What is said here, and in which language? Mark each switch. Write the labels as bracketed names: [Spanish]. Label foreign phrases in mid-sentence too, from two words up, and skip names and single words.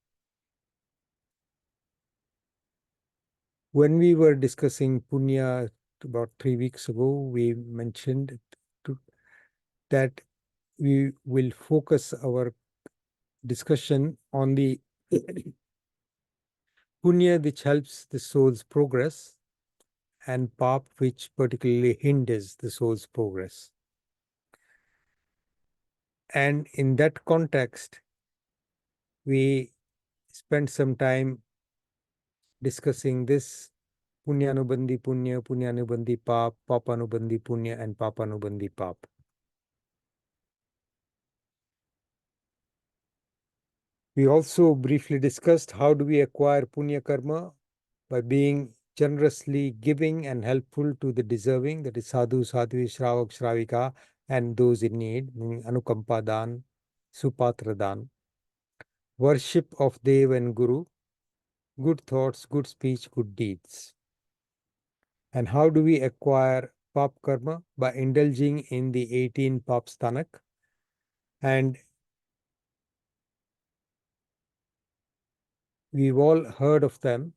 [English] When we were discussing punya about 3 weeks ago, we mentioned that we will focus our discussion on the punya which helps the soul's progress and pap which particularly hinders the soul's progress. And in that context, we spent some time discussing this [Sanskrit] पुण्यानुबन्धि पुण्य, पुण्यानुबन्धि पाप, पापानुबन्धि पुण्य, [English] and [Sanskrit] पापानुबन्धि पाप. [English] We also briefly discussed how do we acquire [Sanskrit] पुण्य कर्म [English] by being generously giving and helpful to the deserving, that is [Sanskrit] साधु, साध्वी, श्रावक, श्राविका, [English] and those in need, meaning [Sanskrit] अनुकम्पा दान, सुपात्र दान, [English] worship of Dev and Guru, good thoughts, good speech, good deeds. And how do we acquire [Sanskrit] पाप कर्म? [English] By indulging in the 18 [Sanskrit] पाप स्थानक. [English] And we've all heard of them.